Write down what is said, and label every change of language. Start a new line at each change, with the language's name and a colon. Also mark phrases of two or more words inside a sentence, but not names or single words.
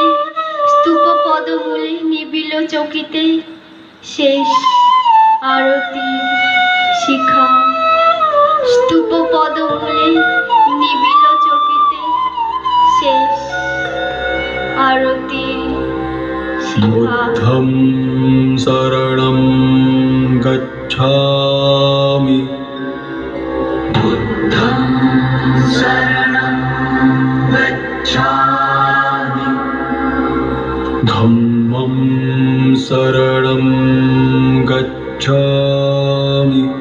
Bangla: স্তূপ পদমূলে নিবিল চকিতে, শেষ আরতি শিখা। স্তূপ পদমূলে নিবিল চকিতে, শেষ আরতি শিখা।
Pali: বুদ্ধং শরণং গচ্ছামি। বুদ্ধং শরণং গচ্ছামি। ধম্মং শরণং গচ্ছামি।